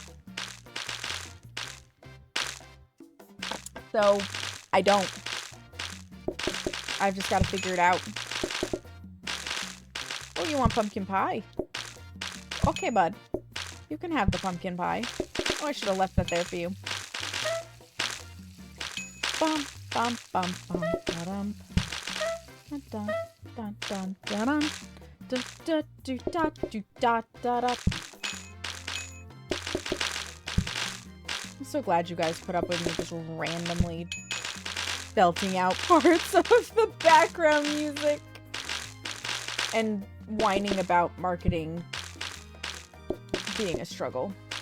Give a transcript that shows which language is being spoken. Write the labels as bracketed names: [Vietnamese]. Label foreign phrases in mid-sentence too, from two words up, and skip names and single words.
[English] So, I don't. I've just got to figure it out. Oh, you want pumpkin pie? Okay, bud. You can have the pumpkin pie. Oh, I should have left that there for you. Bum, bum, bum, bum, da-dum. Da-dum, da-dum, da-dum. Da-da-do-da-do-da-da-da. I'm so glad you guys put up with me just randomly belting out parts of the background music and whining about marketing being a struggle.